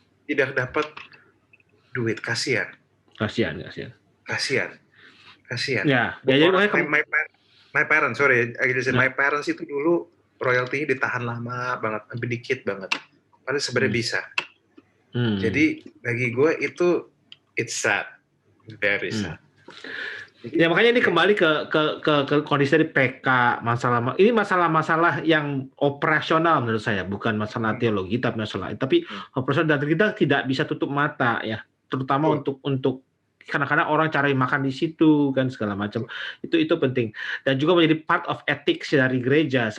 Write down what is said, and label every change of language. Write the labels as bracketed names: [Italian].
[Indonesian] Tidak dapat duit, kasihan. Ya, jadi [English] my parents, my parents [Indonesian] itu dulu royaltinya ditahan lama banget, lebih dikit banget. Padahal sebenarnya bisa. Jadi bagi gue itu [English] it's sad, very sad. [Indonesian] Ya makanya ini kembali ke kondisi dari PK, ini masalah-masalah yang operasional menurut saya, bukan masalah teologi tapi operasional, dan kita tidak bisa tutup mata ya, terutama untuk kadang-kadang orang cari makan di situ kan segala macam, itu penting, dan juga menjadi [English] part of ethics [Indonesian] dari gereja.